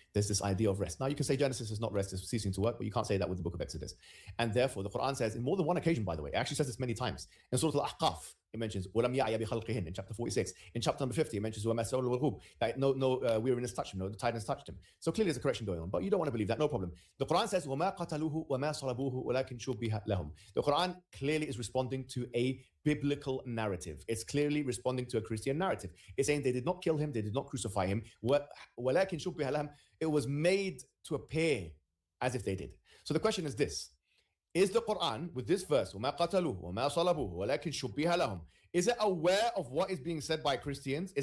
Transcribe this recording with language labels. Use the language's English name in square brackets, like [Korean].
[English] There's this idea of rest. Now, you can say Genesis is not rest, it's ceasing to work, but you can't say that with the book of Exodus. And therefore, the Quran says, in more than one occasion, by the way, it actually says this many times. In Surah Al-Ahqaf, it mentions [Arabic] وَلَمْ يَعْيَ بِخَلْقِهِنْ [English] in chapter 46. In chapter number 50, it mentions that no weariness touched him, no tidiness touched him. So clearly there's a correction going on, but you don't want to believe that, no problem. The Quran says [Arabic] وَمَا قَتَلُوهُ وَمَا صَلَبُوهُ وَلَكِنْ شُبِّهَ لَهُم. [English] The Quran clearly is responding to a biblical narrative. It's clearly responding to a Christian narrative. It's saying they did not kill him, they did not crucify him. [Arabic] وَلَكِنْ شُبِّهَ لَهُم. [English] It was made to appear as if they did. So the question is this. Is the Quran, with this verse, [Arabic] وَمَا قَتَلُوهُ وَمَا صَلَبُوهُ وَلَكِنْ شُبِّهَ لَهُم, [English] is it aware of what is being said by Christians?